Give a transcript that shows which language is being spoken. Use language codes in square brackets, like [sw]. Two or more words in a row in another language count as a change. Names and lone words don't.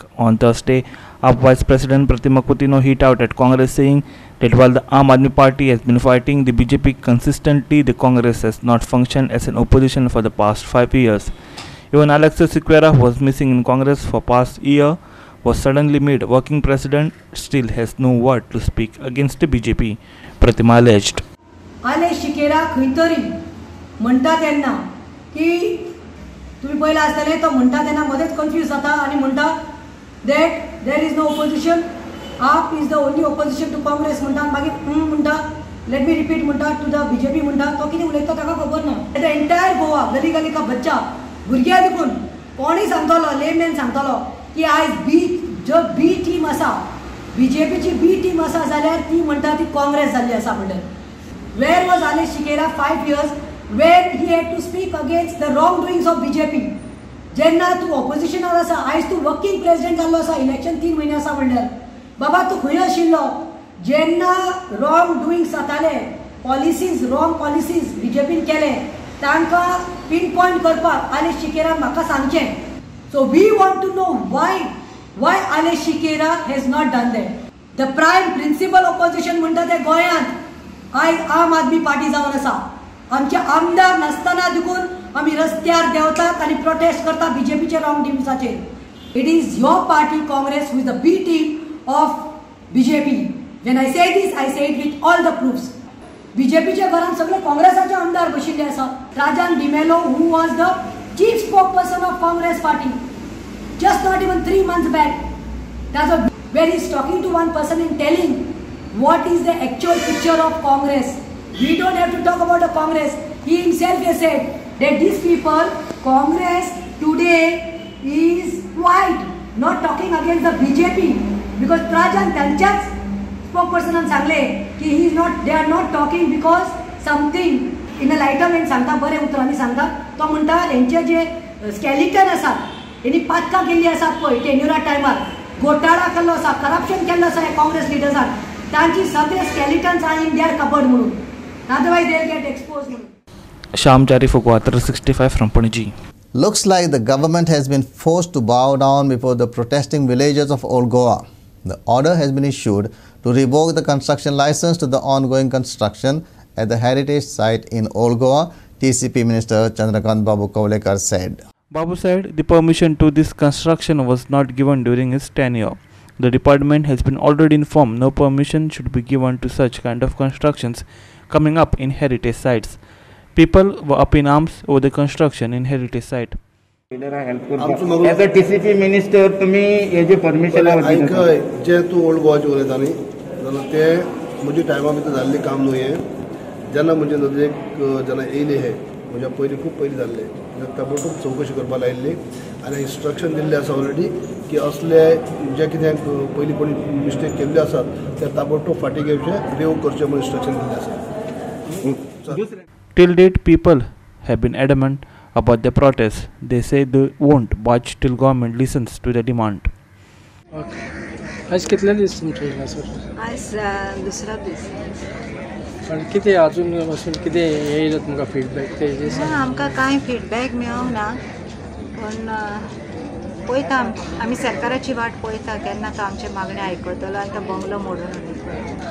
[en] On Thursday, AAP Vice President Pratima Coutinho hit out at Congress, saying that while the Aam Aadmi Party has been fighting the BJP consistently, the Congress has not functioned as an opposition for the past 5 years. Even Alexis Sequeira, who was missing in Congress for past year, was suddenly made working president, still has no word to speak against the BJP, Pratima alleged. [kok] Alesh Sequeira खंयतरी म्हणटा तेन्ना की तुम्ही पहिला आसतले तो म्हणटा तेन्ना मध्येच कन्फ्यूज जाता आनी म्हणटा [en] that there is no opposition, AAP is the only opposition to Congress [kok] म्हणटा, मागीर म्हणटा [en] let me repeat [kok] म्हणटा [en] to the BJP [kok] म्हणटा, तो कितें उलयता ताका खबर ना. [en] the entire Goa [hi] गली गली का बच्चा [kok] भुरग्यां देखून कोणी सांगतलो, लेमॅन सांगतलो की आयज जो [en] B team [kok] आसा, बीजेपीची [en] B team [kok] आसा जाल्यार ती म्हणटा ती काँग्रेस जाल्ली आसा म्हणटा. [en] where was Alesh Sequeira 5 years when he had to speak against the wrongdoings of BJP? [kok] जेन्ना तू ऑपोजिशनार आसा, आयज तू [en] working president [kok] जाल्लो आसा, इलेक्शन 3 म्हयने आसा म्हणल्यार बाबा तू खंय आशिल्लो जेन्ना [en] wrong doings [kok] जाताले, [en] policies wrong policies [kok] बीजेपीन केले तांकां [en] pin point [kok] करपाक Alesh Sequeira म्हाका सांगचें. [en] So we want to know why Alesh Sequeira has not done that. The prime principal opposition [kok] म्हणटा ते गोंयांत आयज आम आदमी पार्टी जावन आसा. आमचे आमदार नासतना देखून आमी रस्त्यार देंवतात आनी प्रोटेस्ट करता बीजेपीचे रॉंग डिम्साचेर. [en] It is your party Congress who is the B team of BJP. When I say this I say it with all the proofs. [kok] बीजेपीच्या घरांत सगळे काँग्रेसाचे आमदार बशिल्ले आसा. [en] Rajan DeMello who was the chief spokesperson of Congress Party just not even 3 months back, where he's talking to one person and telling what is the actual picture of Congress. We don't have to talk about the Congress. He himself has said that these people, Congress today is quite not talking against the BJP because Prajan त्यांच्याच spokesperson सांगले की they are not talking because something in a lighter way [kok] सांगता, बरे उतरांनी सांगता. तो म्हणटा यांचे जे स्केलेटन आसात यांनी पातकां केल्ली आसात पळय टेन्युरा टायमार, घोटाळा केल्लो आसा, करप्शन केल्लो आसा ह्या काँग्रेस लिडर्सान, तांची सगळे [en] skeletons are in their cupboard [kok] म्हणून, [en] otherwise they will get exposed म्हणून. Shyam Jari for Gua 365 from Panaji. Looks like the government has been forced to bow down before the protesting villagers of Old Goa. The order has been issued to revoke the construction license to the ongoing construction at the heritage site in Old Goa, TCP Minister Chandrakant Babu Kavlekar said. Babu said the permission to this construction was not given during his tenure. The department has been already informed no permission should be given to such kind of constructions coming up in heritage sites. People were up in arms over the construction in heritage site. As a TCP minister, [kok] तुम्ही हे जे परमिशन ऐकय जे तू ओल्ड गोवाचे उलयता न्ही जाल्यार ते म्हज्या टायमा भितर जाल्लें काम न्हू हें. जेन्ना म्हजे नदरेक जेन्ना येयले हे म्हज्या खूब पयलीं जाल्ले ताबडतोब चवकशी करपाक लायिल्ली आनी इंस्ट्रक्शन दिल्लें आसा ऑलरेडी की असले जे कितें पयलीं कोणी मिस्टेक केल्ले आसात ते ताबडतोब फाटीं घेवचे, रिव्यू करचे म्हणून इंस्ट्रक्शन दिल्लें आसा. [en] Till date, people have been adamant about their protests. They say they won't budge till government listens to their demand. [kok] आज कितले दीस तुमचे येयला सर? आज दुसरा दीस. पण कितें अजून वचून कितें येयला तुमकां फीडबॅक ते आमकां कांय फीडबॅक मेळोंक ना, पूण पळयता आमी सरकाराची वाट पळयता केन्ना तो आमचे मागणी आयकतलो आनी तो बंगलो मोडून उडयतलो.